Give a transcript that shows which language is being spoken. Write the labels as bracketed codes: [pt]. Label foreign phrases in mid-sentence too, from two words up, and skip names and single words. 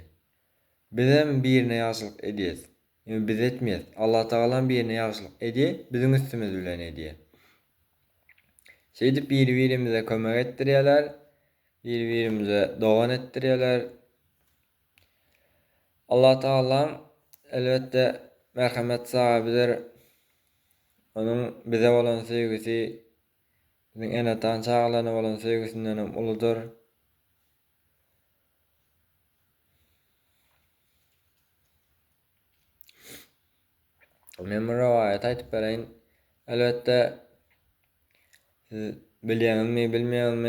[tk] Bizem birine ýagşylyk edýäs. Biz etmeýäs. Allah Taala birine ýagşylyk edýär, biziň üstümiz bilen edýär. Şeýdip bir-birimize kömek etdirýärler, bir-birimize dogan etdirýärler. Allah Taala elbette merhamet sahibidir. Onun bize bolan sevgisi, bizim enatan çağlarına bolan sevgisinden uludur. Men bir rivayet aýtyp bereýin. Elbette siz bilýänmi, bilmeýänmi?